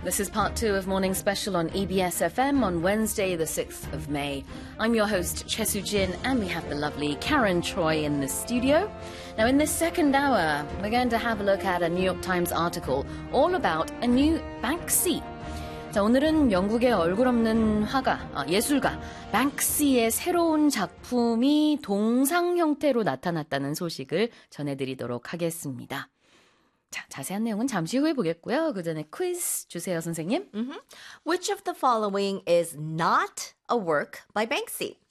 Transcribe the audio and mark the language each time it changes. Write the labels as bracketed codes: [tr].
[en] This is part two of Morning Special on EBS FM on Wednesday, the 6th of May. I'm your host, Chesu Jin, and we have the lovely Karen Troy in the studio. Now, in this second hour, we're going to have a look at a New York Times article all about a new Banksy. [ko] 자, 오늘은 영국의 얼굴 없는 화가, 예술가 Banksy의 새로운 작품이 동상 형태로 나타났다는 소식을 전해드리도록 하겠습니다. 자, 자세한 내용은 잠시 후에 보겠고요. 그 전에 퀴즈 주세요, 선생님. Mm-hmm. [en] Which of the following is not a work by Banksy?